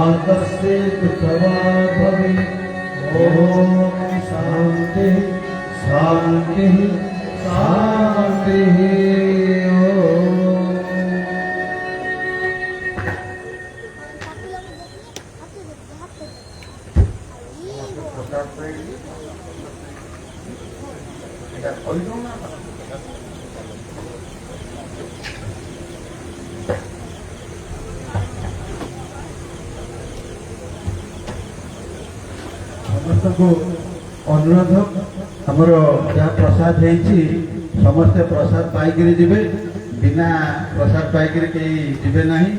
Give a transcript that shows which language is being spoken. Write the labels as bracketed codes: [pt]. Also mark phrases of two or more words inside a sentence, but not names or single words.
[sa] तस्य कृतवा भवेत् ॐ शान्ति शान्ति शान्तिः [bn] এটা কইলো না [or] ସମସ୍ତଙ୍କୁ ଅନୁରୋଧ ଆମର ଯାହା ପ୍ରସାଦ ହେଇଛି ସମସ୍ତେ ପ୍ରସାଦ ପାଇକିରି ଯିବେ ବିନା ପ୍ରସାଦ ପାଇକିରି କେହି ଯିବେ ନାହିଁ